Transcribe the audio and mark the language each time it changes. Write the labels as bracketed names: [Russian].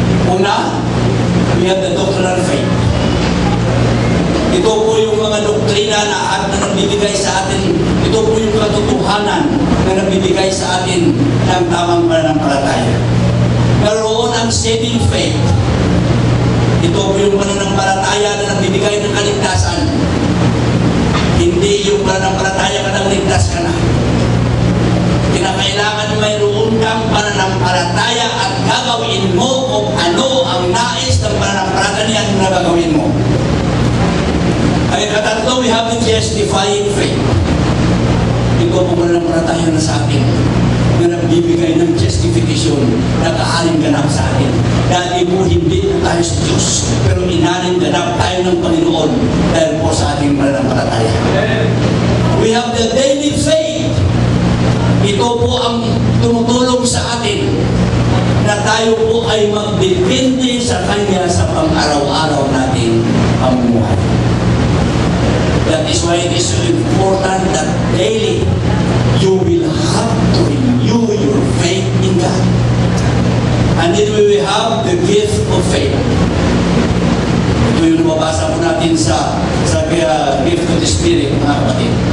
[Filipino] Una, [English] we have the doctrinal faith. [Filipino] Ito po yung mga doktrina na nagbibigay sa atin. Ito po yung katotohanan na nagbibigay sa atin ng tamang pananampalataya. Meron ang saving faith. Ito po yung pananampalataya na nagbibigay ng kaligtasan. Hindi yung pananampalataya ka nang ligtas ka na. Kinakailangan mayroon kang pananampalataya at gagawin mo kung ano ang nais ng pananampalataya na gagawin mo. Ay katatlo, [English] we have the justifying faith. [Filipino] Ito po pananampalataya na sa atin na nagbibigay ng justification, nag-aaring ganap sa atin. Dati po hindi po tayo sa Diyos, pero inaring ganap tayo ng Panginoon dahil po sa ating pananampalataya. [English] We have the daily faith. [Filipino] Ito po ang tumutulong sa atin na tayo po ay magdepende sa Kanya sa pang-araw-araw nating pamumuhay. [English] That is why it is so important that daily you will have to renew your faith in God. And then we will have the gift of faith. [Filipino] Ito yung nababasa po natin sa [English] gift of the Spirit, mga kapatid.